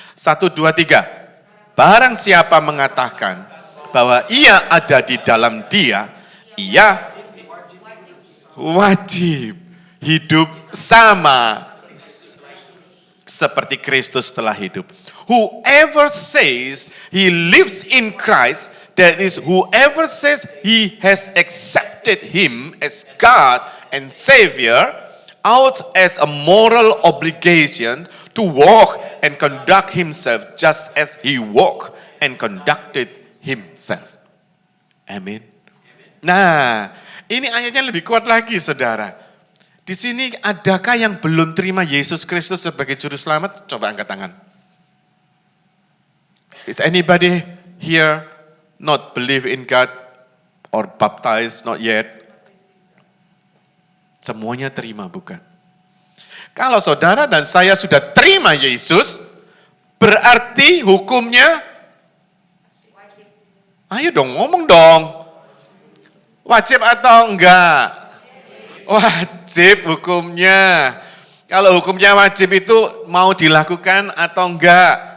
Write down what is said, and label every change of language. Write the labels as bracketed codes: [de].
[id] 1, 2, 3. Barang siapa mengatakan bahwa ia ada di dalam dia, ia wajib hidup sama seperti Kristus telah hidup. [en] Whoever says he lives in Christ, that is, whoever says he has accepted him as God and Savior, out as a moral obligation to walk and conduct himself just as he walked and conducted himself. [id] Amin. Nah, ini ayatnya lebih kuat lagi saudara. Di sini adakah yang belum terima Yesus Kristus sebagai juru selamat? Coba angkat tangan. [en] Is anybody here not believe in God or baptized not yet? [id] Semuanya terima bukan? Kalau saudara dan saya sudah terima Yesus, berarti hukumnya Ayo dong, ngomong dong. Wajib atau enggak? Wajib hukumnya. Kalau hukumnya wajib itu mau dilakukan atau enggak?